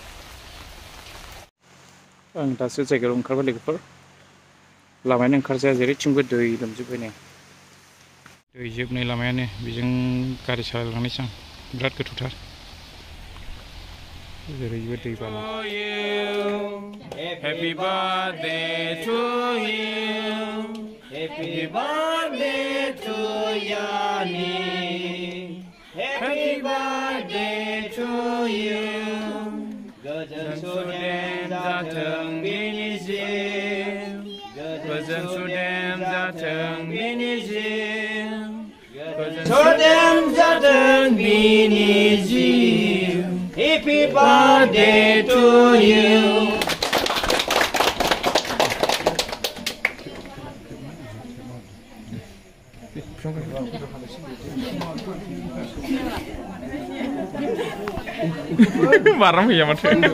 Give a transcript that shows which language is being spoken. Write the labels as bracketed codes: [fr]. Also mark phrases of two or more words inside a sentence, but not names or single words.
[brx] आं दासो जायगायाव ओंखारबाय लोगोफोर। लामायानो ओंखारजाया, जेरैथिंबो दै लोमजोब्बाय नै। दै जोबनाय लामायानो, बेजों गारि सालायलांनायसै आं। बिराद गोथौथार, जेरैबो दै बाना। [en] Happy birthday to you, happy birthday to Yani, happy birthday to you. [brx] Goजोन सुदेम जाथों बिनि जिउ, गोजोन सुदेम जाथों बिनि जिउ, गोजोन सुदेम जाथों बिनि जिउ। [en] Happy birthday to you. Marah ya mas.